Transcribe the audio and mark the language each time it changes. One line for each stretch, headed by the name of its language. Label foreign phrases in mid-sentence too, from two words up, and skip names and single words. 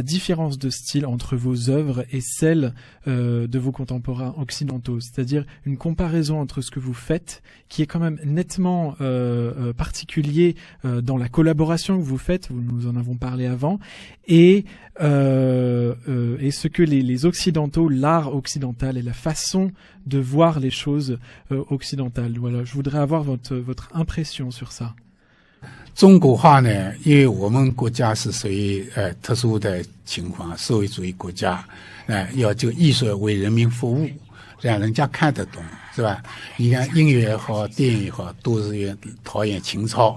French: différence de style entre vos œuvres et celles de vos contemporains occidentaux, c'est-à-dire une comparaison entre ce que vous faites, qui est quand même nettement particulier dans la collaboration que vous faites, nous en avons parlé avant, et ce que les occidentaux, l'art occidental et la façon de voir les choses occidentales. Voilà, je voudrais avoir votre impression sur ça.
Chinese: 中国画呢，因为我们国家是属于特殊的情况，社会主义国家，要就艺术为人民服务，让人家看得懂，是吧？你看音乐也好，电影也好，都是陶冶情操。